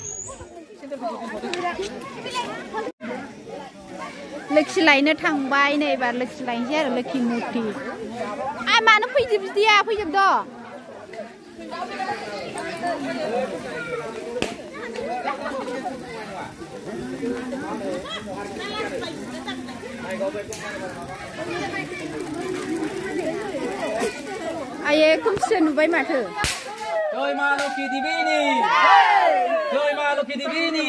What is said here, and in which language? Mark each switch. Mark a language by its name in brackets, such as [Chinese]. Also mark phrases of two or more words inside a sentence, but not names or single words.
[Bodo] Lhwki लायनो थांबाय नै बार Lhwki लायनोसै आरो Lhwki मुथि आ मानो फैजोब बिदिया फैजोब द' आये खोमसिया नुबाय माथो Joy ma Lhwki Divini! Joy ma Lhwki Divini!